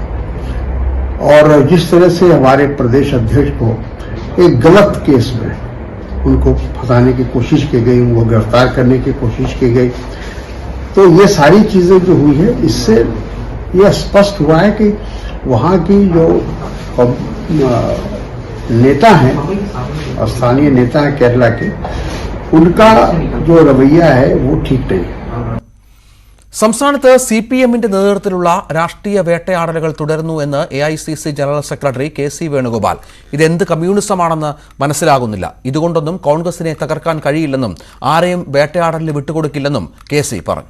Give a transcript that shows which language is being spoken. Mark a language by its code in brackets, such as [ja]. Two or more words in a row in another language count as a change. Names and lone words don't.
[hi] और जिस तरह से हमारे प्रदेश अध्यक्ष को एक गलत केस में उनको फंसाने की कोशिश की गई, उनको गिरफ्तार करने की कोशिश की गई, तो ये सारी चीजें जो हुई है इससे ये स्पष्ट हुआ है कि वहाँ की जो नेता हैं, स्थानीय नेता हैं केरला के, उनका जो रवैया है वो ठीक नहीं है. [ml] സംസ്ഥാനത്ത് CPMന്റെ നേതൃത്വത്തിലുള്ള രാഷ്ട്രീയ വേട്ടയാടലുകൾ തുടരുന്നു എന്ന് AICC ജനറൽ സെക്രട്ടറി KC വേണുഗോപാൽ. ഇതെന്ത് കമ്മ്യൂണിസമാണെന്ന് മനസ്സിലാകുന്നില്ല. ഇതുകൊണ്ടൊന്നും കോൺഗ്രസിനെ തകർക്കാൻ കഴിയില്ലെന്നും ആരെയും വേട്ടയാടലിന് വിട്ടുകൊടുക്കില്ലെന്നും KC പറഞ്ഞു.